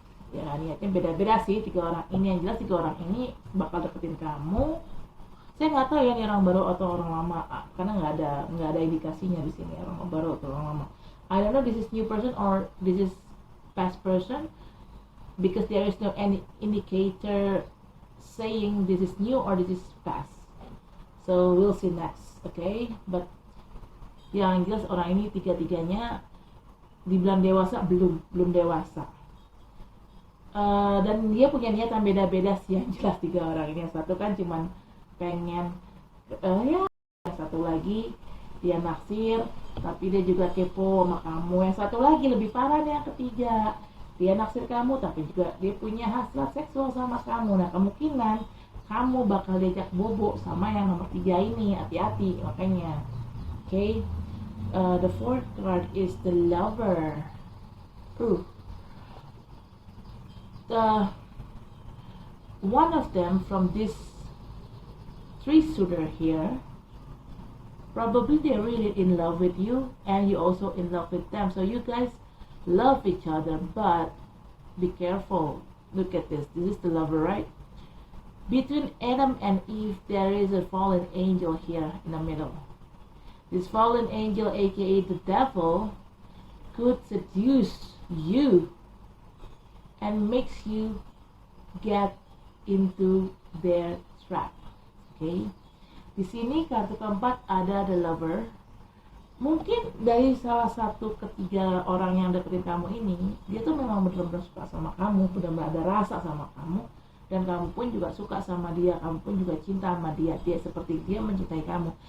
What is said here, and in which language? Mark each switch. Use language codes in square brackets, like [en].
[id] Ya niatnya beda-beda sih 3 orang ini. Yang jelas 3 orang ini bakal deketin kamu. Saya nggak tahu ya ini orang baru atau orang lama, karena nggak ada indikasinya di sini orang baru atau orang lama. [en] I don't know this is new person or this is past person, because there is no any indicator saying this is new or this is past. So we'll see next. [id] Okay, but yang jelas orang ini 3-3-nya dibilang dewasa, belum dewasa. Dan dia punya niat yang beda-beda sih, yang jelas 3 orang ini. Yang satu kan cuman pengen ya, yang satu lagi dia naksir, tapi dia juga kepo sama kamu. Yang satu lagi lebih parah nih, yang ketiga, dia naksir kamu tapi juga dia punya hasrat seksual sama kamu. Nah kemungkinan kamu bakal diajak bobo sama yang nomor 3 ini. Hati-hati makanya. [en] Okay, the fourth card is the Lover. one of them from this three suitor here, probably they're really in love with you and you also in love with them, so you guys love each other. But be careful. Look at this is the lover, right? Between Adam and Eve there is a fallen angel here in the middle. This fallen angel, aka the devil, could seduce you and makes you get into their trap. [id] Okay? Di sini kartu keempat ada the lover. Mungkin dari salah satu ketiga orang yang deketin kamu ini, dia tuh memang benar-benar suka sama kamu, benar-benar ada rasa sama kamu, dan kamu pun juga suka sama dia, kamu pun juga cinta sama dia, dia seperti dia mencintai kamu.